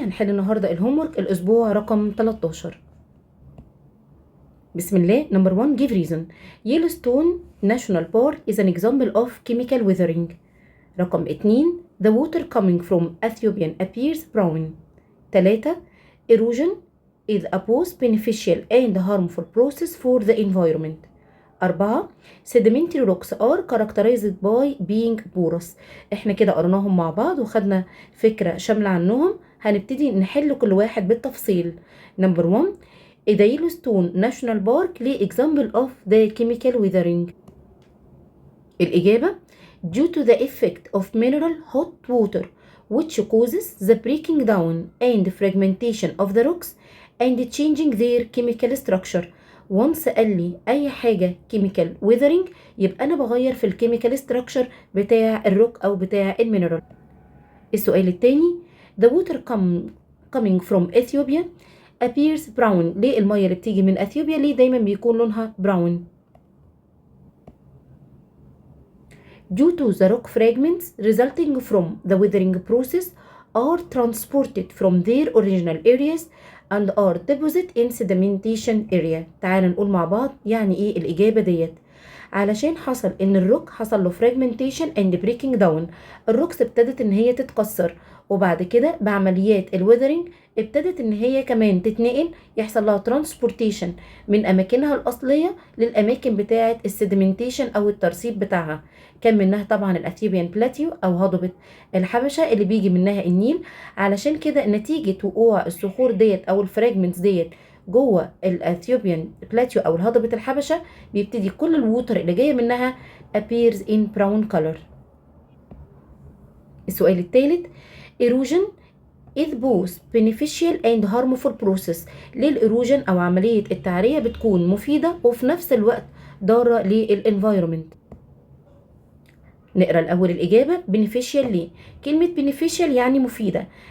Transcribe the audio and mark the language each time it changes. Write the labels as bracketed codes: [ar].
[ar] هنحل النهارده الهومورك الاسبوع رقم 13. بسم الله. [en] Number 1 give reason. Yellowstone National Park is an example of chemical weathering. [ar] رقم 2 [en] the water coming from Ethiopian appears brown. 3 erosion is a both beneficial and harmful process for the environment. 4 sedimentary rocks are characterized by being porous. [ar] احنا كده قرناهم مع بعض وخدنا فكرة شاملة عنهم. هنبتدي نحل كل واحد بالتفصيل. [en] Number 1 the Yellowstone National Park ليه example of the chemical weathering. الإجابة due to the effect of mineral hot water which causes the breaking down and fragmentation of the rocks and changing their chemical structure. [ar] once قال لي أي حاجة chemical weathering يبقى أنا بغير في الchemical structure بتاع الروك أو بتاع المينرال. السؤال التاني [en] the water coming from Ethiopia appears brown. [ar] ليه المية اللي بتيجي من أثيوبيا ليه دايما بيكون لونها brown؟ [en] due to the rock fragments resulting from the weathering process are transported from their original areas and are deposited in sedimentation area. [ar] تعال نقول مع بعض يعني ايه الإجابة ديت. علشان حصل ان الروك حصل له [en] fragmentation and breaking down. [ar] الروكس ابتدت ان هي تتكسر وبعد كده بعمليات الويذرنج ابتدت ان هي كمان تتنقل يحصل لها transportation من اماكنها الاصلية للاماكن بتاعة السيديمنتيشن او الترسيب بتاعها. كان منها طبعا الاثيوبيان بلاتيو او هضبة الحبشة اللي بيجي منها النيل. علشان كده نتيجة وقوع الصخور ديت او الفراجمنتس ديت جوه الاثيوبيان بلاتيو او هضبة الحبشة بيبتدي كل الووتر اللي جاية منها [en] appears in brown color. [ar] السؤال الثالث [en] erosion is both beneficial and harmful process. [ar] ليه الايروجن او عملية التعرية بتكون مفيدة وفي نفس الوقت ضارة للانفايرومنت؟ نقرا الاول الاجابه. beneficial ليه؟ كلمه beneficial يعني مفيده.